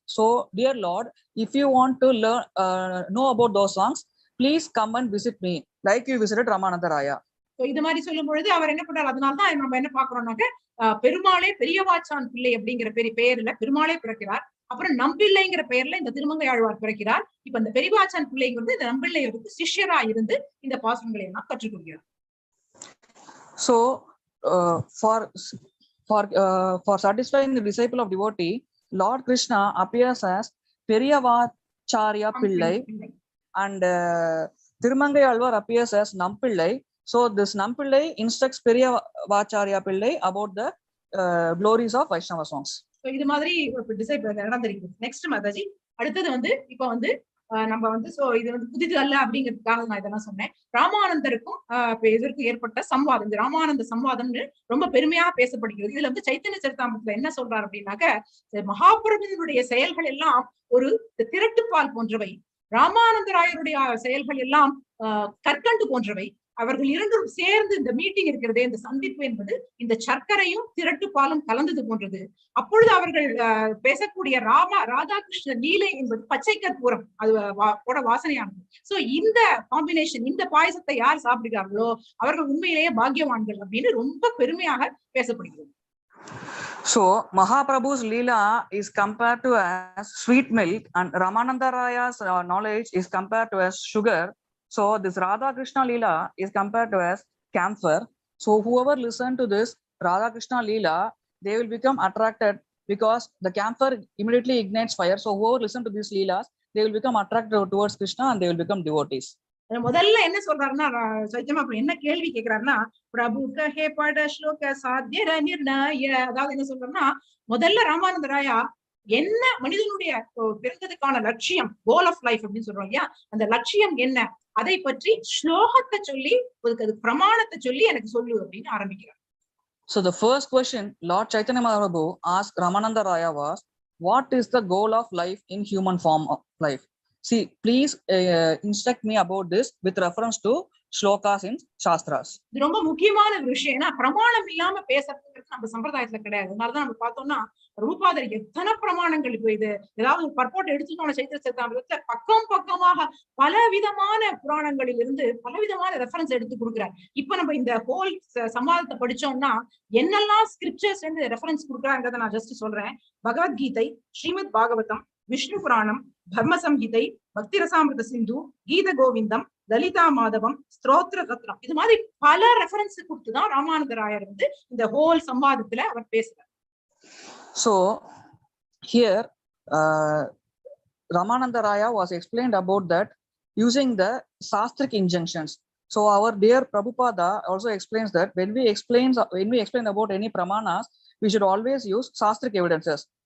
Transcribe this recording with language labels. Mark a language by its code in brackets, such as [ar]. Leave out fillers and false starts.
[en] So dear Lord, if you want to learn know about those songs, please come and visit me like you visited Ramanada Raya. [ta] இது மாதிரி சொல்லும் பொழுது அவர் என்ன பண்றாரு, அதனால்தான் நம்ம என்ன பாக்குறோம்னாக்க பெருமாளே பெரியவாச்சான் பிள்ளை அப்படிங்கிற பெயர்ல பெருமாளே பிறக்கிறார். அப்புறம் நம்பிள்ளைங்கிற பெயர்ல இந்த திருமங்கை ஆழ்வார் பிறக்கிறார். இப்ப இந்த பெரியவாச்சான் பிள்ளைங்கிறது இந்த நம்பிள்ளையருக்கு சிஷ்யரா இருந்து இந்த பாசுரங்களை எல்லாம் கற்றுக்கொள்கிறார். [en] So for satisfying the disciple of devotee, Lord Krishna appears as Periyavacharya Pillai and Tirumangai Alvar appears as Nampillai. So this Nampillai instructs Periyavacharya Pillai about the glories of Vaishnava songs. So [ta] இது மாதிரி disciple நடந்திருக்கு. [en] next [ta] Mataji, அடுத்தது வந்து இப்ப வந்து நம்ம வந்து [en] so [ta] இது வந்து புதிது அல்ல அப்படிங்கிறதுக்காக நான் இதெல்லாம் சொன்னேன். ராமானந்தருக்கும் இதற்கு ஏற்பட்ட சம்வாதம், இந்த ராமானந்த சம்வாதம்னு ரொம்ப பெருமையா பேசப்படுகிறது. இதுல வந்து சைத்தன்ய சரிதாமிரத்துல என்ன சொல்றாரு அப்படின்னாக்க, மகாபிரபுவினுடைய செயல்கள் எல்லாம் ஒரு திரட்டுப்பால் போன்றவை, ராமானந்தராயருடைய செயல்கள் எல்லாம் கற்கண்டு போன்றவை. அவர்கள் இரண்டும் சேர்ந்து இந்த மீட்டிங் இருக்கிறதே, இந்த சந்திப்பு என்பது இந்த சர்க்கரையும் திரட்டு பாலும் கலந்தது போன்றது. அப்பொழுது அவர்கள் பேசக்கூடிய ராதாகிருஷ்ண லீலை என்பது பச்சை கற்பூரம், அது வாசனையானது. சோ இந்த காம்பினேஷன், இந்த பாயசத்தை யார் சாப்பிடுகிறார்களோ அவர்கள் உண்மையிலேயே பாக்கியவான்கள் அப்படின்னு ரொம்ப பெருமையாக பேசப்படுகிறது. [en] So Mahaprabhu's Leela is compared to as sweet milk and Ramananda Raya's knowledge is compared to as sugar. So this Radha Krishna Leela is compared to as camphor. So whoever listen to this Radha Krishna Leela, they will become attracted because the camphor immediately ignites fire. So whoever listen to these Leelas, they will become attracted towards Krishna and they will become devotees. [ta] முதல்ல என்ன சொல்றாருன்னா, சைத்தன்யா என்ன கேள்வி கேட்கிறாருன்னா, [bn] பிரபு கஹே பட ஸ்லோக சாத்திய நிர்ணய, [ta] அதாவது என்ன சொல்றாருன்னா, முதல்ல ராமானந்த ராயா என்ன மனிதனுடைய பிறந்ததுக்கான லட்சியம், [en] goal of life [ta] அப்படின்னு சொல்றோம் இல்லையா, அந்த லட்சியம் என்ன, அதை பற்றி ஸ்லோகத்தை சொல்லி அது பிரமாணத்தை சொல்லி எனக்கு சொல்லு அப்படின்னு ஆரம்பிக்கிறார். [en] So the first question Lord Chaitanya Mahaprabhu asked Ramananda Raya was, what is the goal of life in human form of life? See, please instruct me about this with reference to shlokas in Shastras. [ta] இது ரொம்ப முக்கியமான ஒரு விஷயம். ஏன்னா பிரமாணம் இல்லாம பேசுறதுங்கிறது நம்ம சம்பிரதாயத்துல கிடையாது. அதனாலதான் நம்ம பார்த்தோம்னா ரூபாதர் எத்தனை பிரமாணங்கள், இப்போ இது ஏதாவது ஒரு பர்போர்ட் எடுத்துக்கணும் சைத்திர சரிதாமிரத்துல பக்கம் பக்கமாக பலவிதமான புராணங்களில் இருந்து பலவிதமான ரெஃபரன்ஸ் எடுத்து கொடுக்குறாரு. இப்ப நம்ம இந்த ஹோல் சமாதத்தை படிச்சோம்னா என்னெல்லாம் [en] scriptures reference [ta] கொடுக்குறாங்கிறத நான் ஜஸ்ட் சொல்றேன். பகவத்கீதை, ஸ்ரீமத் பாகவதம், விஷ்ணு புராணம், தர்ம சம்ஹிதை, பக்தி ரசாமிருத சிந்து, கீத கோவிந்தம், லலிதா மாதவம், ஸ்தோத்திர ரத்னம், இது மாதிரி பல ரெஃபரன்ஸ் கொடுத்துதான் ராமானந்த ராயர் வந்து இந்த ஹோல் சம்வாதத்துல அவர் பேசுறார். [en] So here Ramananda Raya was explained about that using the Sastric injunctions. So our dear Prabhupada also explains that when we explain about any pramanas, we should always use Sastric evidences.